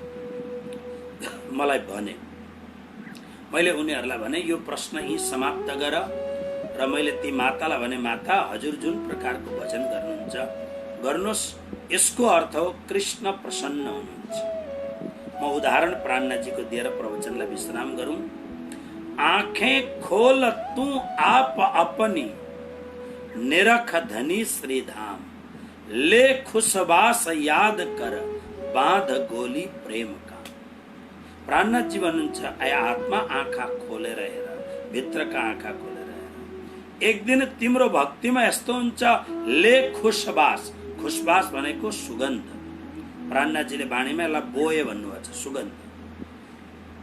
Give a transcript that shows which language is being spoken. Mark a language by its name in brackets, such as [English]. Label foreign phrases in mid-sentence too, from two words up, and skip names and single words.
[Nepali] मलाई भने, मैले उनीहरूलाई भने यो प्रश्न यही समाप्त गर। र मैले ती मातालाई भने, माता हजुर जुन प्रकारको भजन गर्नुहुन्छ गर्नुहोस्, यसको अर्थ हो कृष्ण प्रसन्न हुनुहुन्छ। म उदाहरण प्राणनाथजीको दिएर प्रवचनलाई विश्राम गरौं। [Hindi] आंखें खोल तू आप अपनी, निरख धनी श्रीधाम, ले खुशबास याद कर, बांध गोली प्रेम का। [Nepali] प्राणनाथजी भन्नुहुन्छ, आया आत्मा आँखा खोलेर हेर, भित्रका आँखा खोलेर हेर। एक दिन तिम्रो भक्तिमा यस्तो हुन्छ, [Hindi] ले खुशबास, [Nepali] खुशबास भनेको सुगन्ध। प्राणनाथजीले वाणीमा यसलाई बोए भन्नुभएको छ, सुगन्ध।